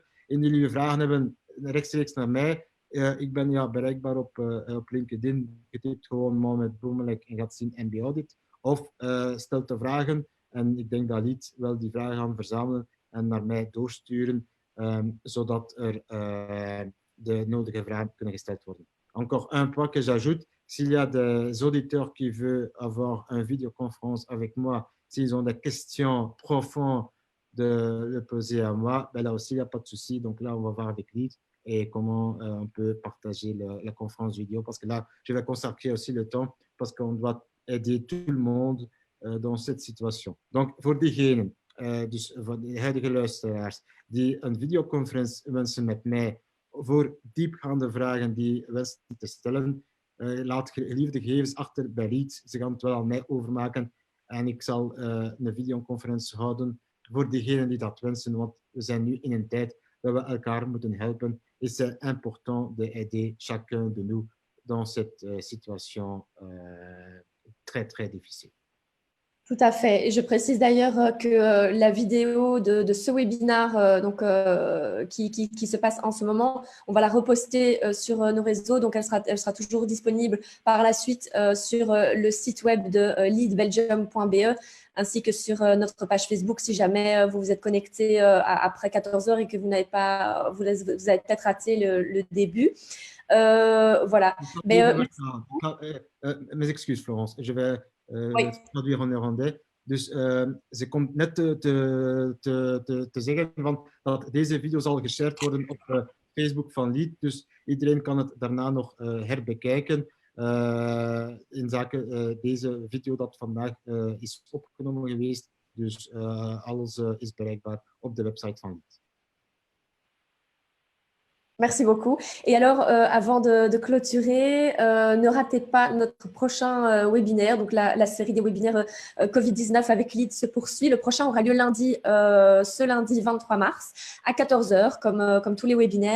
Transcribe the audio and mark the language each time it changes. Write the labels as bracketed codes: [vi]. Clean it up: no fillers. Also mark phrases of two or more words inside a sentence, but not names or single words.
[nl] Indien jullie vragen hebben, rechtstreeks naar mij. Ik ben ja, bereikbaar op LinkedIn. Je typt gewoon Mohamed Boumalek en gaat zien MB Audit. Of stelt de vragen en ik denk dat Lied wel die vragen gaan verzamelen en naar mij doorsturen, zodat er de nodige vragen kunnen gesteld worden. [fr] Encore un point que j'ajoute, s'il y a des auditeurs qui veulent avoir une vidéoconférence avec moi, s'ils ont des questions profondes de le poser à moi, ben là aussi, il n'y a pas de souci. Donc là, on va voir avec Lid et comment on peut partager la conférence vidéo. Parce que là, je vais consacrer aussi le temps parce qu'on doit aider tout le monde dans cette situation. Donc, [nl] voor diegenen, dus voor de huidige luisteraars, die een videoconferentie wensen met mij voor diepgaande vragen die wensen te stellen, laat geliefde gegevens achter bij Lied. Ze gaan het wel aan mij overmaken En ik zal een videoconferentie houden voor degenen die dat wensen, want we zijn nu in een tijd dat we elkaar moeten helpen. [fr] Et c'est important d'aider chacun de nous dans cette situation très, très difficile. Tout à fait. Et je précise d'ailleurs que la vidéo de ce webinaire qui se passe en ce moment, on va la reposter sur nos réseaux. Donc, elle sera toujours disponible par la suite sur le site web de leadbelgium.be ainsi que sur notre page Facebook si jamais vous vous êtes connecté après 14 heures et que vous avez peut-être raté le début. Voilà. Mes excuses, Florence. Je vais oui. traduire en néerlandais. [nl] Dus ze komt net te zeggen dat deze video zal geshared worden op Facebook van Lead. Dus iedereen kan het daarna nog herbekijken in zaken deze video dat vandaag is opgenomen geweest. Dus alles is bereikbaar op de website van Lead. [fr] Merci beaucoup. Et alors, avant de clôturer, ne ratez pas notre prochain webinaire. Donc, la série des webinaires Covid-19 avec Lead se poursuit. Le prochain aura lieu ce lundi 23 mars à 14 heures, comme tous les webinaires.